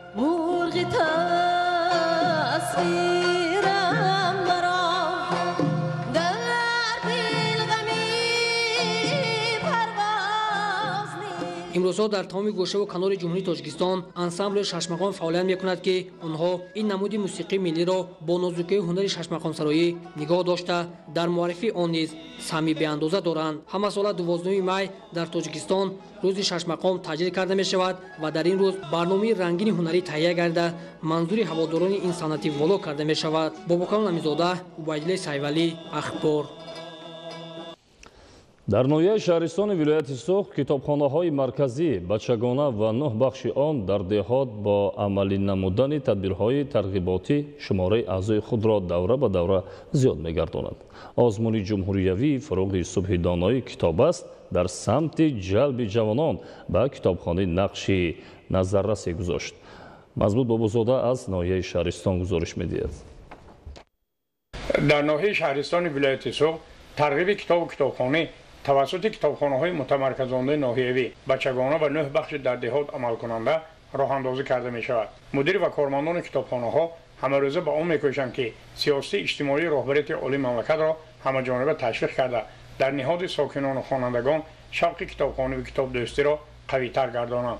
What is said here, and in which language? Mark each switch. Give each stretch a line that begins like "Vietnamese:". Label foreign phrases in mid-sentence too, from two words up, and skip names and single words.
Tajik: Имрӯзҳо дар тамоми гӯша ва канори ҷумҳурии Тоҷикистон ансамбли Шашмақом фаъолият мекунад ки онҳо ин намуди мусиқии миллиро бо нозукии ҳунари шашмақомсароӣ нигоҳ дошта дар муаррифии он низ саҳме ба андоза доранд. Ҳама сол 12 май дар Тоҷикистон рӯзи Шашмақом таҷлил карда мешавад ва дар ин рӯз барномаи рангини ҳунарӣ таҳия гардида манзури ҳаводорони ин санъати воло карда мешавад. باباکان امیرزاده، عبیدالله سیولی، اخبار. дар ноҳияи шаҳристони вилояти суғ китобхонаҳои марказӣ бачагона ва 9 бахши он дар деҳот бо амалӣ намудани тадбирҳои тарғиботӣ шумораи аъзои худро давра ба давра зиёд мегардонанд. озмуни ҷумҳуриявии фуруғи субҳи донои китоб аст дар самти ҷалби ҷавонон ба китобхонӣ нақши назаррасе гузошт. мазбут бобозода аз ноҳияи шаҳристон гузориш медиҳад. дар ноҳияи шаҳристони вилояти суғ тарғиби китобу китобхонӣ тавассути китобхонаҳои мутамарказонаи ноҳиявии бачагона ва 9 бахш дар деҳот амалкунанда роҳандозӣ карда мешавад. Мудир ва кормандони китобхонаҳо ҳамарӯза бо он мекӯшанд ки сиёсати иҷтимоии раҳбарияти олии мамлакатро ҳамаҷониба ташвиқ карда дар ниҳоди сокинон ва хонандагон шавқи китобхонӣ ва китобдӯстиро қавитар гардонанд.